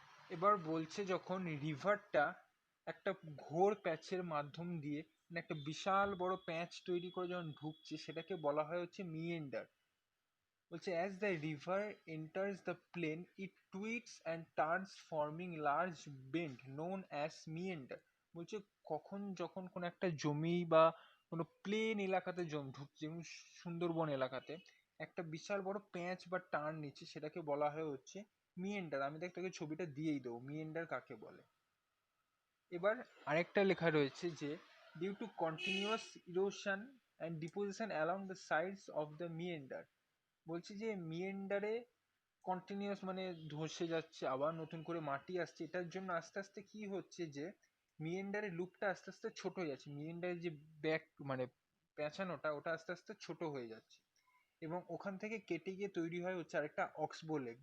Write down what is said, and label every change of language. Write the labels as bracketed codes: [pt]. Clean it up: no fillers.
[bn] এবার বলছে যখন রিভারটা একটা ঘোর প্যাচের মাধ্যম দিয়ে, মানে একটা বিশাল বড় প্যাচ তৈরি করে যখন ঢুকছে সেটাকে বলা হয় হচ্ছে মিয়েন্ডার। [en] বলছে as the river enters the plain it twists and turns forming large bend known as meander। [bn] বলছে কখন যখন কোন একটা জমি বা কোনো প্লেন এলাকাতে ঢুকছে, যেমন সুন্দরবন এলাকাতে একটা বিশাল বড় প্যাঁচ বা টার্ন নিচ্ছে সেটাকে বলা হয় হচ্ছে মিয়েন্ডার। আমি দেখ তোকে ছবিটা দিয়েই দেবো মিয়েন্ডার কাকে বলে। এবার আরেকটা লেখা রয়েছে যে [en] due to continuous erosion and deposition along the sides of the meander, [bn] বলছি যে মিয়েন্ডারে কন্টিনিউয়াস মানে ধসে যাচ্ছে আবার নতুন করে মাটি আসছে, এটার জন্য আস্তে আস্তে কি হচ্ছে যে মিয়েন্ডারের লুপটা আস্তে আস্তে ছোট হয়ে যাচ্ছে, মিয়েন্ডারের যে ব্যাক মানে পেঁচানোটা ওটা আস্তে আস্তে ছোট হয়ে যাচ্ছে, এবং ওখান থেকে কেটে গিয়ে তৈরি হয় হচ্ছে আরেকটা অক্সবো লেক।